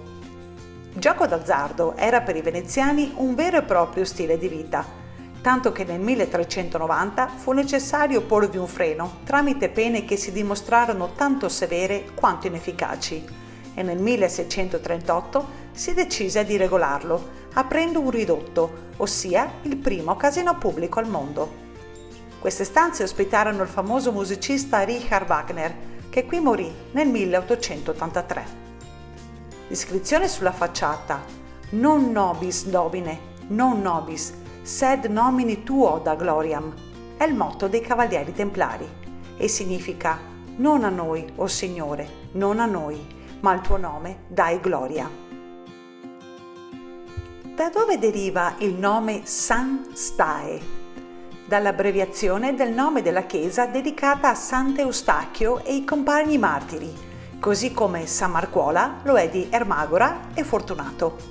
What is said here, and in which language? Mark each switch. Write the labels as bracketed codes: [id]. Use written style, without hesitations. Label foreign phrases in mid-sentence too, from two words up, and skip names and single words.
[it] Il gioco d'azzardo era per i veneziani un vero e proprio stile di vita, tanto che nel 1390 fu necessario porvi un freno tramite pene che si dimostrarono tanto severe quanto inefficaci e nel 1638 si decise di regolarlo, aprendo un ridotto, ossia il primo casino pubblico al mondo. Queste stanze ospitarono il famoso musicista Richard Wagner, che qui morì nel 1883. L'iscrizione sulla facciata [la] "Non nobis domine, non nobis, sed nomini tuo da gloriam" [it] è il motto dei Cavalieri Templari e significa "Non a noi, o Signore, non a noi, ma al tuo nome dai gloria". Da dove deriva il nome San Stae? Dall'abbreviazione del nome della chiesa dedicata a Sant'Eustachio e i compagni martiri, così come San Marcuola lo è di Ermagora e Fortunato.